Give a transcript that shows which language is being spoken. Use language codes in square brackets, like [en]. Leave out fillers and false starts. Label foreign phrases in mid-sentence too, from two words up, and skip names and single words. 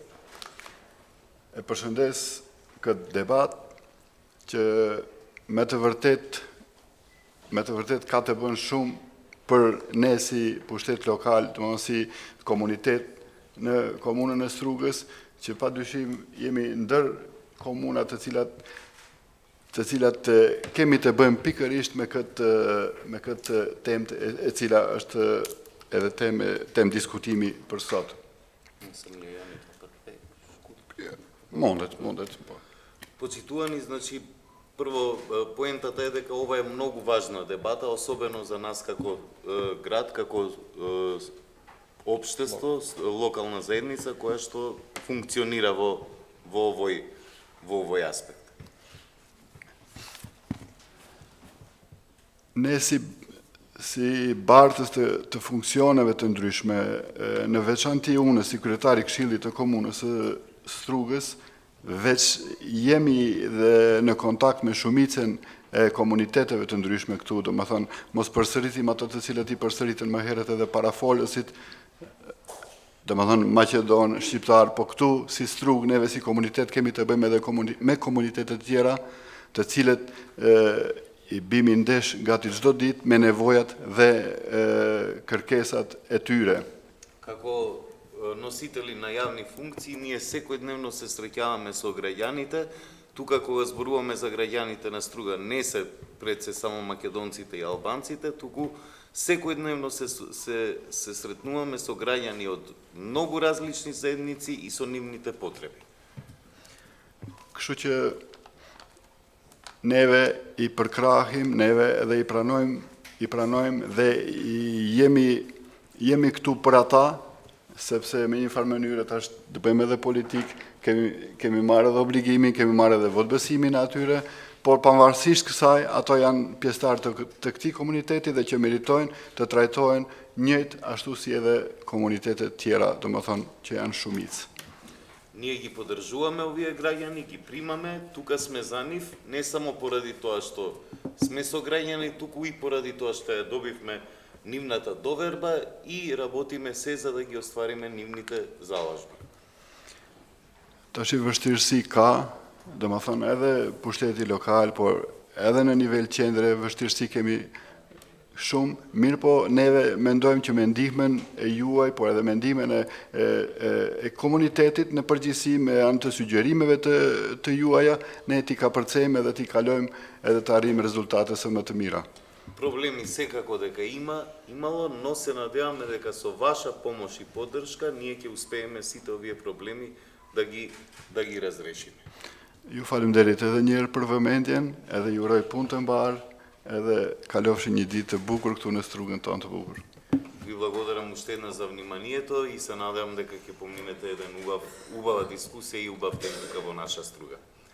[sq] e përshëndes këtë debat që me të vërtet ka të bën shumë për ne si pushtet lokal, të mënë si komunitet në komunën e Strugës, që pa dyshim jemi ndër komunat të cilat kemi të bëjmë pikërisht me këtë temë e cila është edhe temë diskutimi për sot. Mondet, po. [mk] Почитувани, значи, прво, поентата е дека ова е многу важна дебата, особено за нас како град, како општество, локална заедница, која што функционира во овој аспект. [sq] Ne si bartës të funksioneve të ndryshme, në veçanti unë si kryetari Këshillit të Komunës së Strugës, veç jemi dhe në kontakt me shumicën e komuniteteve të ndryshme këtu, do më thonë, mos përsëritim ato të cilët i përsëritën më herët edhe parafolësit, do më thonë, Maqedon, Shqiptar, po këtu, si Strugë, neve si komunitet, kemi të bëjmë edhe me komunitetet tjera, të cilët i bimi ndesh gati çdo ditë me nevojat dhe kërkesat e tyre. [mk] Како носители на јавни функции, ние секојдневно се среќаваме со граѓаните, Тука кога зборуваме за граѓаните на Струга, не се пред се само македонците и албанците, туку секојдневно се сретнуваме со граѓани од многу различни заедници и со нивните потреби. [sq] Kështu që neve i përkrahim, neve edhe i pranojmë dhe jemi këtu për ata, sepse me një farë mënyrë tash të bëjmë edhe politik, kemi marrë edhe obligimin, kemi marrë edhe votbesimin atyre, por pavarësisht kësaj, ato janë pjesëtarë të këtij komuniteti dhe që meritojnë të trajtohen njëjtë ashtu si edhe komunitetet tjera, domethënë që janë shumicë. [mk] Ние ги поддржуваме овие граѓани, ги примаме, тука сме за нив, не само поради тоа што сме со граѓани, туку и поради тоа што ја добивме нивната доверба и работиме се за да ги оствариме нивните залажби. [sq] Tash i vështirësi ka, domethënë edhe pushteti lokal, por edhe në nivel qendre vështirësi kemi shumë, mirë po neve mendojmë që me ndihmën e juaj, por edhe me ndihmën e komunitetit në përgjithësi me anë të sugjerimeve të juaja, ne t'i kapërcejmë edhe t'i kalojmë edhe të arrijmë rezultate sa më të mira. [mk] Проблеми секако дека имало, но се надеваме дека со ваша помош и поддршка ние ќе успееме сите овие проблеми да ги разрешиме. [sq] Ju faleminderit edhe një herë për vëmendjen, edhe ju uroj punë të mbarë, edhe kalofshi një ditë të bukur këtu në Strugën tonë të bukur. [mk] Ви благодарам уште една за вниманието и се надевам дека ќе поминете еден убава дискусија и убав ден тука во наша Струга.